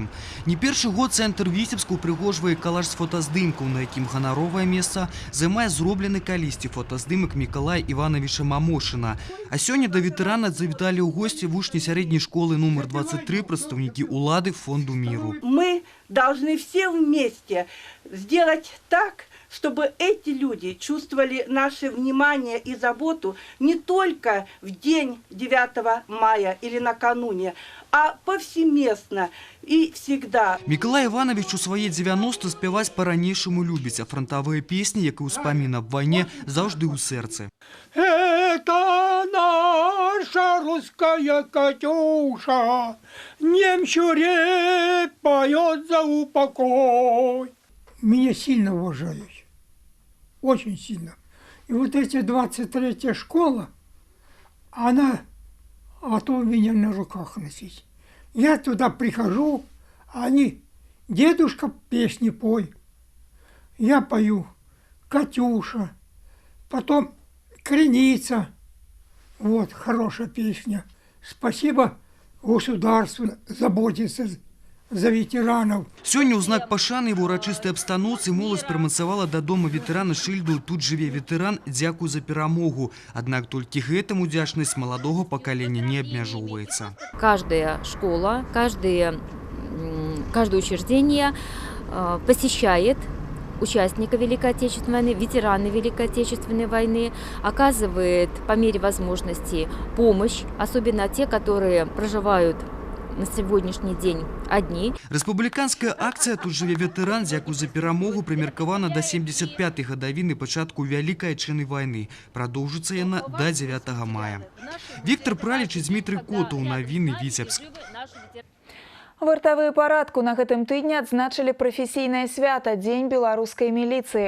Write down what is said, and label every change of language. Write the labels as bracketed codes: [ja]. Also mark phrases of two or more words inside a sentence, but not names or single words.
[be] Не першы год цэнтр Віцебску прыгожвае калаж з фотаздымкаў, на якім ганаровае месца займае зроблены калісьці фотаздымак Мікалая Івановича Мамошына. А сёння да ветэрана завіталі ў госці вучні сярэдняй школы номер 23 прадстаўнікі улады Фонду міру. [ru] Мы должны все вместе сделать так, чтобы эти люди чувствовали наше внимание и заботу не только в день 9 мая или накануне, а повсеместно и всегда. [be] Миколай Иванович у свае 90 спяваць па-ранейшаму любіць, а [ru] фронтовые песни, [be] як і ўспамін аб вайне, заўжды ў сэрцы. [ru] Это наша русская Катюша, немчуре поет за упокой. Меня сильно уважают, очень сильно. И вот эти 23-я школа, она готова меня на руках носить. Я туда прихожу, а они, дедушка, песни пой. Я пою «Катюша», потом «Креница». Вот, хорошая песня. Спасибо государству, заботиться за ветеранов. [be] Сёння ў знак пашаны і урачыстай абстаноўцы моладзь прымацавала да дома ветэрана шыльду «Тут жыве ветэран, дзякуй за перамогу». Аднак толькі гэтым удзячнасць маладога пакалення не абмяжоўваецца. [ru] Каждая школа, каждое учреждение посещает участника Великой Отечественной войны, ветераны Великой Отечественной войны, оказывает по мере возможности помощь, особенно те, которые проживают на сегодняшний день одни. [be] Рэспубліканская акцыя «Тут жыве ветэран, дзякуй за перамогу» прымеркавана да 75-й гадавіны пачатку Вялікай Айчыннай вайны. Прадоўжыцца яна да 9 мая. Віктор Праліч і Дмітрый Котаў, навіны Віцебск. Вартавыя парадку на гэтым тыдні адзначылі прафесійнае свята Дзень беларускай міліцыі.